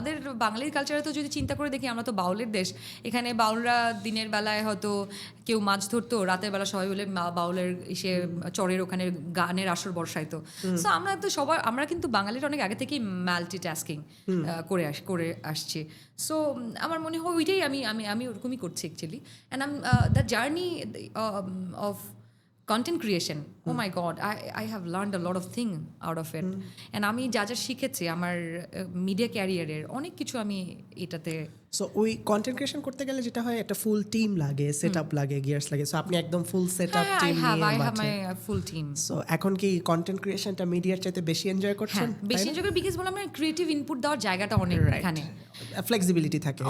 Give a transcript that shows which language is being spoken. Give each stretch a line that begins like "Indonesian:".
Bangla: আমাদের বাঙালির কালচারে তো যদি চিন্তা করে দেখি, আমরা তো বাউলের দেশ। এখানে বাউলরা দিনের বেলায় হয়তো কেউ মাছ ধরতো, রাতের বেলা সবাই বলে বাউলের এসে চরের ওখানে গানের আসর বর্ষাইতো। সো আমরা তো সবার, আমরা কিন্তু বাঙালির অনেক আগে থেকেই মাল্টিটাস্কিং করে আসছি। সো আমার মনে হয় ওইটাই আমি ওরকমই করছি actually.
English: and the journey of content creation, oh my god, I have learned a lot of things out of it, and
Bangla: আমি যা শিখেছি আমার মিডিয়া ক্যারিয়ারের অনেক কিছু আমি এটাতে। সো ওই কন্টেন্ট ক্রিয়েশন করতে গেলে যেটা হয়, একটা ফুল টিম লাগে, সেটআপ লাগে, গিয়ার্স লাগে। সো আপনি একদম ফুল সেটআপ টিম নিয়ে
English: I have my full team.
Bangla: So এখন কি কন্টেন্ট ক্রিয়েশনটা মিডিয়ার চাইতে বেশি এনজয় করছেন? বেশি এনজয় করি, বিকজ বললাম না ক্রিয়েটিভ ইনপুট দেওয়ার জায়গাটা অনেক, এখানে ফ্লেক্সিবিলিটি থাকে,